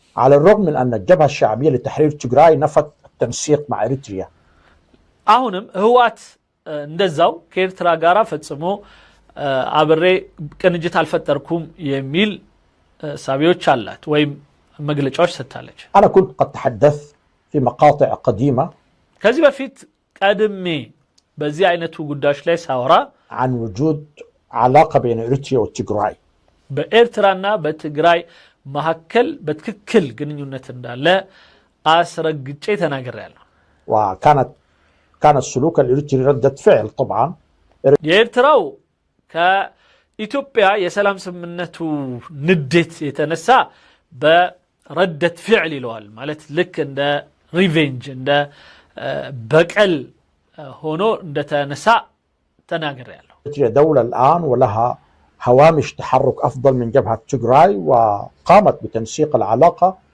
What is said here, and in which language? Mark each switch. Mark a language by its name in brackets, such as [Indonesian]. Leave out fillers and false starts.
[Arabic] على الرغم من أن الجبهة الشعبية لتحرير تيغراي نفت التنسيق مع إريتريا [Amharic] አሁንም ህወሓት እንደዛው ከኤርትራ ጋር ፈጽሞ አብሬ ቅንጅት አልፈጠርኩም የሚል ሳቢዎች አላት ወይም መግለጫዎች ሰጥታለች [Arabic] أنا كنت قد تحدثت في مقاطع قديمة [Amharic] ከዚህ በፊት ቀድሜ በዚህ አይነቱ ጉዳዮች ላይ ሳወራ [Arabic] عن وجود علاقة بين إريتريا وتيغراي [Amharic] በኤርትራና በትግራይ መሐከል በትክክል ግንኙነት እንዳለ አስረግጬ ተናግሬያለሁ [Arabic] وكان السلوك الإريتري ردة فعل طبعا [Amharic] የኤርትራው ከኢትዮጵያ የሰላም ስምምነቱ ንዴት የተነሳ [Arabic] በረደት ፍዕል [Amharic] ይለዋል ማለት ልክ እንደ ሪቬንጅ እንደ በቀል ሆኖ እንደተነሳ ተናግሬያለሁ [Arabic] إريتريا دولة الآن ولها هوامش تحرك أفضل من جبهة تيغراي وقامت بتنسيق العلاقة